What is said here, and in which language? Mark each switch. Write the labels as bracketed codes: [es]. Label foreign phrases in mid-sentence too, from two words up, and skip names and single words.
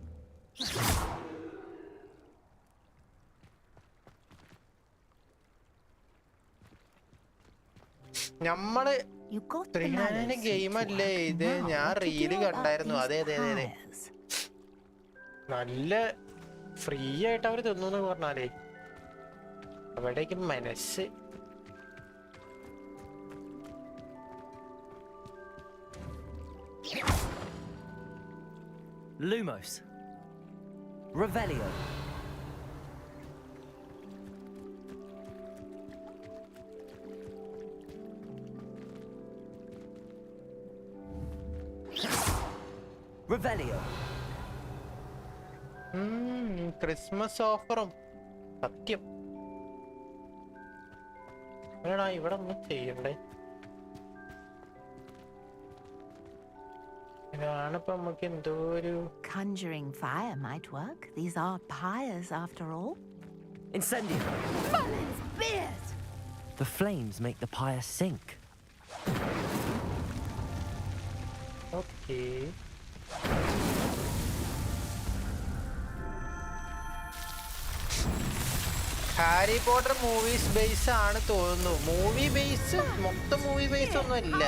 [ml] നമ്മള് ഗെയിം അല്ലേ ഇത്? ഞാൻ റീല് കണ്ടായിരുന്നു. അതെ അതെ അതെ അതെ, നല്ല ഫ്രീ ആയിട്ട് അവര് തന്നു പറഞ്ഞാലേ അവിടേക്ക് മനസ്സ്. [la] Lumos. Revelio. Revelio. [en] Christmas offer [ml] സത്യം. എടാ ഇവിടെ ഒന്നും ചെയ്യണ്ടേ? ഇതാണിപ്പോ നമുക്ക് എന്തോ ഒരു. [en] Conjuring fire might work. These are pyres after all. [la] Incendio. [en] Mullins beard! The flames make the pyre sink. Okay. [ml] ഹാരി പോട്ടർ [en] movies base [ml] ആണ് തോന്നുന്നു. [en] movie base [ml] മൊത്തം [en] movie base [ml] ഒന്നും ഇല്ല.